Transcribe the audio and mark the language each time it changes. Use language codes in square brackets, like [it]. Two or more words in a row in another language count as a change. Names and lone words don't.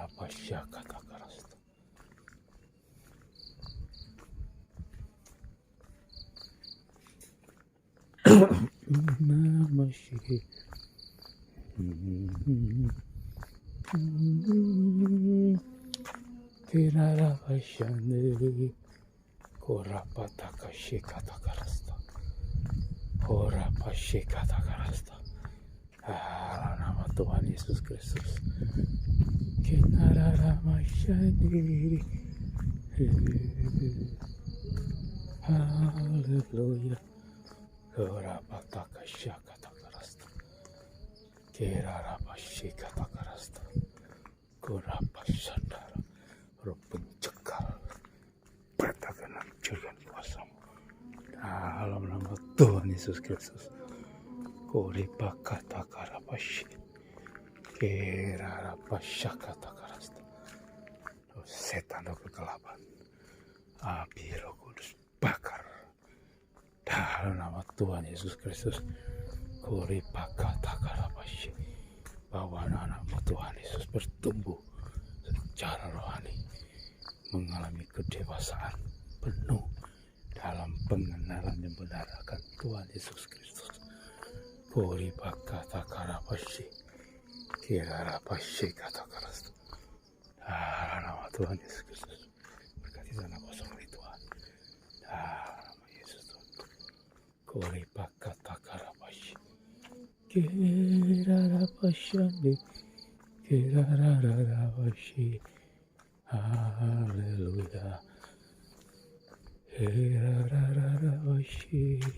[id] Shakatakarasta. Namashi. Kirarabashane. Korapataka Shikatakarasta. Korapashikatakarasta. Nama Tuhan Yesus Kristus. Kinararamashaniri. Haleluya. Korapataka Shakatakarasta. Kirarabashikatakarasta. Korapasandara. Roh pencekal. Bertakan hancurkan kuasamu. Dalam nama Tuhan Yesus Kristus. Koripakatakarapasyi. Kirarapashakatakarasta. Roh setan, roh kegelapan, api Roh Kudus bakar. Dalam nama Tuhan Yesus Kristus. Koripakatakarapasyi. Bahwa anak-anakmu Tuhan Yesus bertumbuh secara rohani, mengalami kedewasaan penuh dalam pengenalan yang benar akan Tuhan Yesus Kristus. Koripakatakarapasyi. Kirarapasyi katakarasta. Dalam nama Tuhan Yesus Kristus. Berkati tanah kosong di Tuhan. Dalam nama Yesus Tuhan. Koripakatakarapasyi. Kirarapasyi. Kirarapasyi. Haleluya. Kirarapasyi.